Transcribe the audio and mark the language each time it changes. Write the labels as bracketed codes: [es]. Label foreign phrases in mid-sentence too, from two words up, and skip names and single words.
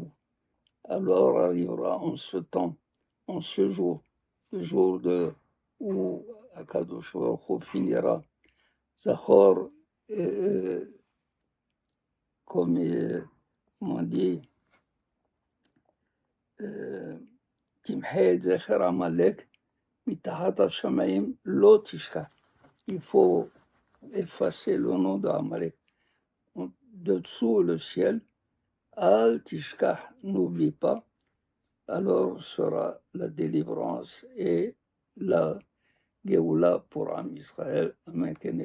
[fr] Alors arrivera en ce temps, en ce jour, le jour où [he] הקדוש ברוך הוא [fr] finira. Zachor, comme on dit, [he] תמחה את זכר עמלק מתחת השמיים, לא תשכח. [fr] Il faut effacer le nom d'Amalek dessous le ciel. [he] אל תשכח, [fr] n'oublie pas. Alors sera la délivrance et la Géoula pour [he] עם ישראל.